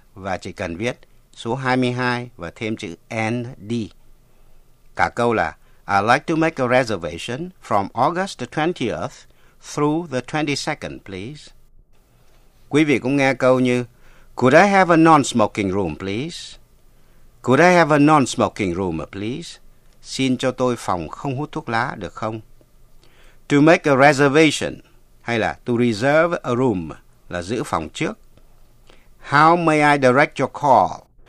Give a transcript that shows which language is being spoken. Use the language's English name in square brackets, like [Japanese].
[Vietnamese] Và chỉ cần viết số 22 và thêm chữ N-D. Cả câu là [English] I'd like to make a reservation from August the 20th through the 22nd, please. [Vietnamese] Quý vị cũng nghe câu như [English] Could I have a non-smoking room, please? Could I have a non-smoking room, please? [Vietnamese] Xin cho tôi phòng không hút thuốc lá được không? [English] To make a reservation [Vietnamese] hay là [English] to reserve a room [Vietnamese] là giữ phòng trước. [English] How may I direct your call?